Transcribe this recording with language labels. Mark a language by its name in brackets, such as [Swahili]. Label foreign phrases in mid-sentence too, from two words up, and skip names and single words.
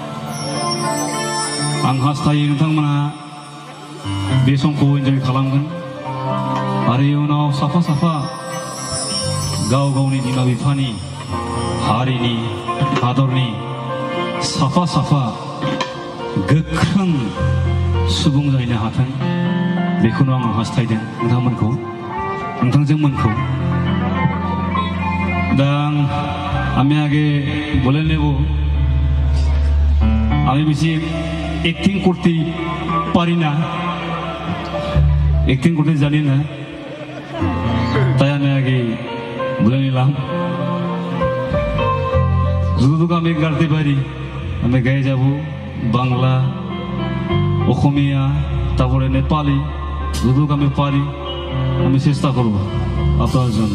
[Bodo] आं हास्थायो नोंथांमोना बे समखौ एन्जय खालामगोन आरो इयुनाव साफा साफा गाव गावनि बिमा बिफानि हारिनि हादरनि साफा साफा गोख्रों सुबुं जाहैनो हाथों बेखौनो आं हास्थायदों नोंथांजोंमोनखौ। [Bangla] दा আমি আগে বলে নেব আমি বেশি অ্যাক্টিং করতে পারি না, অ্যাক্টিং করতে জানি না, তাই আমি আগে বলে নিলাম যতটুকু আমি গাইতে পারি আমি গায়ে যাব বাংলা অসমীয়া তারপরে নেপালি যতটুকু আমি পারি আমি চেষ্টা করব আপনার জন্য।